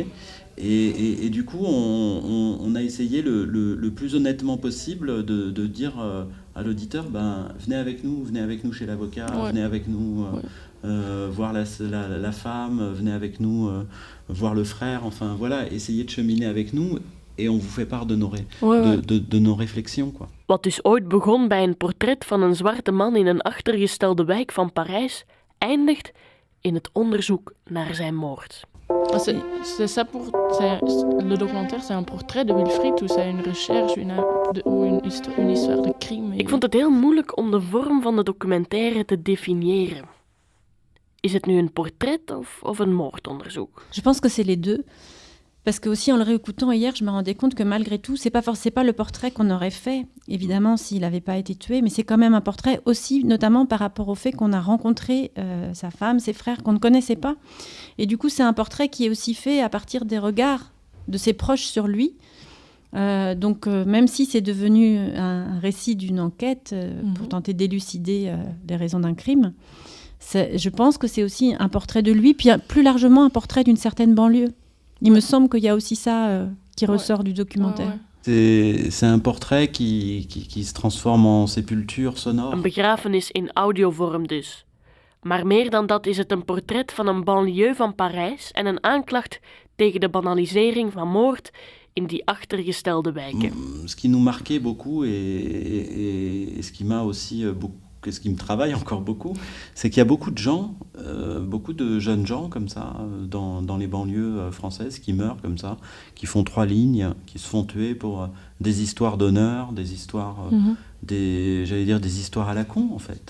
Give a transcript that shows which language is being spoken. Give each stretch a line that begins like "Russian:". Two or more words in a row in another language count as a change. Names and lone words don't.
French: Et du coup, on a essayé le plus honnêtement possible de dire à l'auditeur, venez avec nous chez l'avocat, venez avec nous voir la femme, venez avec nous voir le frère, enfin voilà, essayez de cheminer avec nous et on vous fait part de nos réflexions, quoi.
Dutch: Wat dus ooit begon bij een portret van een zwarte man in een achtergestelde wijk van Parijs, eindigt in het onderzoek naar zijn moord.
French: C'est ça le documentaire, c'est un portrait de Wilfried ou c'est une recherche ou une histoire de crime?
Dutch: Ik vond het heel moeilijk om de vorm van de documentaire te definiëren. Is het nu een portret of een moordonderzoek?
French: Je pense que c'est les deux. Parce que aussi en le réécoutant hier, je me rendais compte que malgré tout, c'est pas le portrait qu'on aurait fait, évidemment, s'il n'avait pas été tué, mais c'est quand même un portrait aussi, notamment par rapport au fait qu'on a rencontré sa femme, ses frères, qu'on ne connaissait pas. Et du coup, c'est un portrait qui est aussi fait à partir des regards de ses proches sur lui. Donc, même si c'est devenu un récit d'une enquête pour tenter d'élucider les raisons d'un crime, je pense que c'est aussi un portrait de lui, puis plus largement un portrait d'une certaine banlieue. Il me semble qu'il y a aussi ça qui ressort du documentaire. C'est un portrait qui se transforme en sépulture sonore.
Dutch: Een begrafenis in audiovorm dus. Maar meer dan dat is het een portret van een banlieue van Parijs en een aanklacht tegen de banalisering van moord in die achtergestelde wijken.
French: Ce qui nous marquait beaucoup et ce qui m'a aussi beaucoup, ce qui me travaille encore beaucoup, c'est qu'il y a beaucoup de gens, beaucoup de jeunes gens comme ça, dans les banlieues françaises qui meurent comme ça, qui font 3 lignes, qui se font tuer pour des histoires d'honneur, des histoires, des histoires à la con en fait.